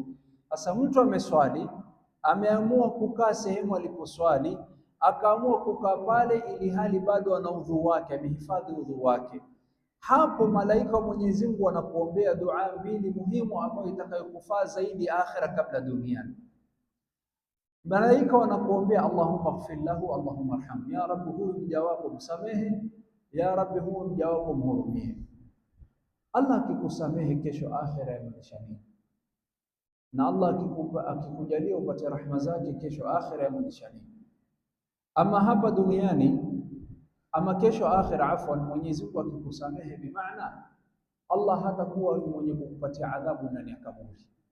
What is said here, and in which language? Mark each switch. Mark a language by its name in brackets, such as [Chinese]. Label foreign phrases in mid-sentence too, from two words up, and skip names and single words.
[Swahili] Hasa mtu ameswali, ameamua kukaa sehemu aliposwali, akaamua kukaa pale ili hali bado ana udhu wake, amehifadhi udhu wake, hapo malaika wa Mwenyezi Mungu wanakuombea dua mbili muhimu ambayo itakayokufaa zaidi akhira kabla duniani. Malaika wanakuombea [Arabic] اللهم اغفر له اللهم ارحمه, يا رب [Swahili] huyu mja wako msamehe, [Arabic] يا رب [Swahili] huyu mja wako mhurumie. Allah akikusamehe kesho akhira ya maisha nini, na Allah akikujalia upate rahma zake kesho akhira ya maisha nini. Ama hapa duniani ama kesho akhira, afwan, Mwenyezi Mungu akikusamehe, bimaana Allah hatakuwa mwenye kukupatia adhabu ndani ya kaburi.